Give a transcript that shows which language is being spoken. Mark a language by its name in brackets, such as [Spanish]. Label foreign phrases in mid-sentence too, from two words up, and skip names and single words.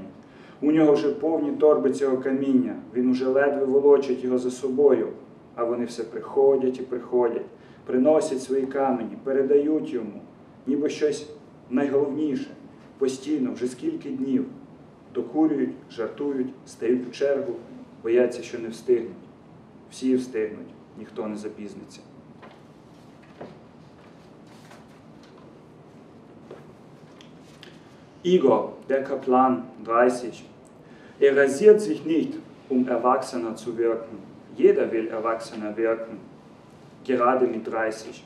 [Ukrainian] У нього вже повні торби цього каміння, він уже ледве волочить його за собою, а вони все приходять і приходять, приносять свої камені, передають йому, ніби щось найголовніше, постійно, вже скільки днів, докурюють, жартують, стають у чергу, бояться, що не встигнуть. Всі встигнуть, ніхто не запізниться. [German] Igor, der Kaplan, 30. Er rasiert sich nicht, Erwachsener zu wirken. Jeder will Erwachsener wirken, gerade mit 30.